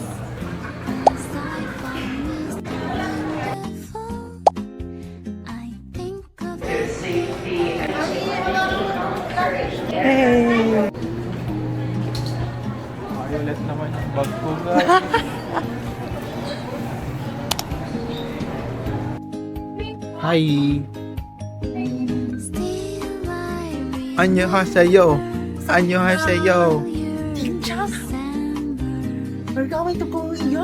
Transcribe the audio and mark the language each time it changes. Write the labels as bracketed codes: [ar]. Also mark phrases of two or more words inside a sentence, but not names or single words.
[en] Hey! [tl] Violet naman yung bag ko, guys. [en] Hi! [ko] 안녕하세요. 안녕하세요. [en] We're going to Korea.